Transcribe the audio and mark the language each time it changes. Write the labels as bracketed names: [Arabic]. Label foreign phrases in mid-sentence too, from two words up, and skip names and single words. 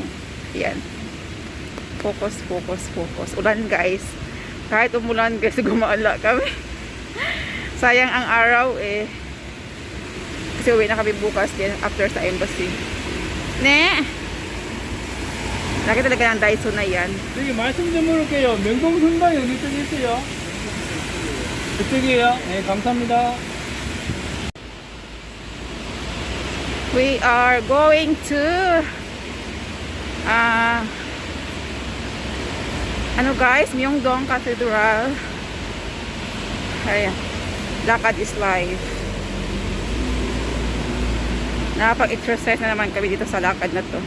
[Filipino] Ayan. Focus. Ulan guys. Kahit umulan guys, gumala kami. Sayang ang araw eh. Kasi uwi na kami bukas din after sa embassy. [Korean] Ne? [Filipino] Laki talaga ng Daiso na yan. [Korean] 저기 말씀 좀 물을게요. 명동성당 여기 쪽에 있어요. 그쪽이에요. 네, 감사합니다. [English] We are going to ano guys, Myeongdong Cathedral. [Filipino] Ayan. Lakad [English] is life. [Filipino] Nakapag-exercise na naman kami dito sa lakad na to.